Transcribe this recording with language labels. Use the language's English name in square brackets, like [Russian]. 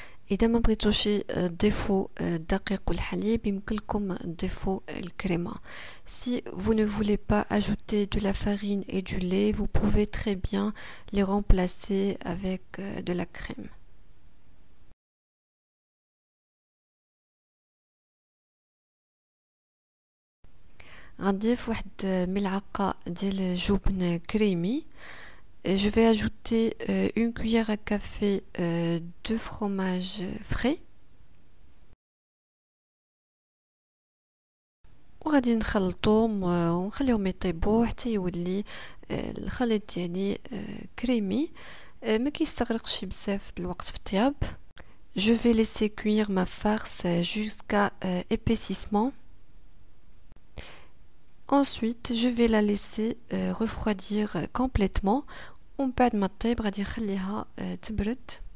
[Arabic] إذا ما بغيتوش تضيفوا الدقيق والحليب يمكن لكم تضيفوا الكريمة. [French] Si vous ne voulez pas ajouter de la farine et du lait, vous pouvez très bien les remplacer avec de la crème. [Arabic] غنضيف واحد ملعقة ديال جبن كريمي. [French] Je vais ajouter une cuillère à café de fromage frais. [Arabic] وغادي نخلطهم ونخليهم يطيبوا حتى يولي الخليط ديالي كريمي ما كيستغرقش بزاف الوقت في الطياب. [French] Je vais laisser cuire ma farce jusqu'à épaississement. Ensuite, je vais la laisser refroidir complètement. [Arabic] ومن بعد ما طيب غادي نخليها تبرد.